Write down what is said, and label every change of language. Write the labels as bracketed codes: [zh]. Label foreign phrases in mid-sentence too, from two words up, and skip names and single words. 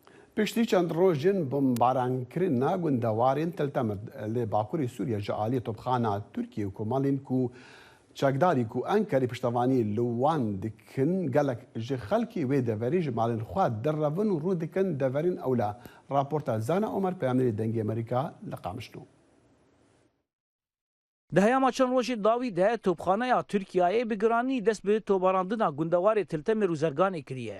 [ku] پشتی چند ڕۆژین بمبارانکردنا گوندەوارên تلتەمر لێ باکووری سووریا ji aliyê topxana Tirkiye û Komalên ku çekdarî ku Enkerê piştevanî li wan dikin gelek ji xelkî wê deverî ji malên xwe derrevin û rû dikin deverên ewla. Raporta Zana Omer peyamnerê dengê Amerîka li Qamişlo. Di heyama çend rojê dawî de topxaneya Tirkiyeyê bi giranî dest bi tobarandina gundewarê Tiltemer û Zerganê kiriye.